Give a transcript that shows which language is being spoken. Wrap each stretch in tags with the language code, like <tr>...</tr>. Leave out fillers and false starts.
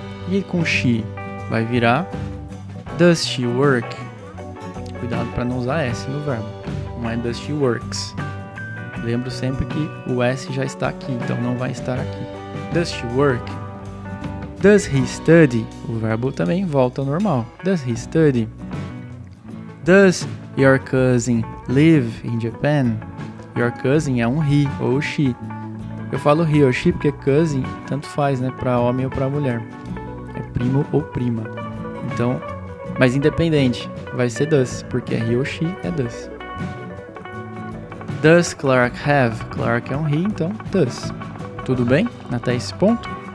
<pt>E com she vai virar</pt> <en>Does she work?</en> <pt>Cuidado para não usar S no verbo. Não é</pt> <en>does she works.</en> <pt>Lembro sempre que o S já está aqui, então não vai estar aqui.</pt> <en>Does she work? Does he study?</en> <pt>O verbo também volta ao normal.</pt> <en>Does he study? Does your cousin live in Japan? Your cousin</en> <pt>é um he ou she. Eu falo he ou she porque cousin tanto faz, né? Para homem ou para mulher. É primo ou prima. Então, mas independente, vai ser does, porque é he ou she, é does.</pt> <en>Does Clark have?</en> <pt>Clark é um he, então does. Tudo bem? Até esse ponto?</pt>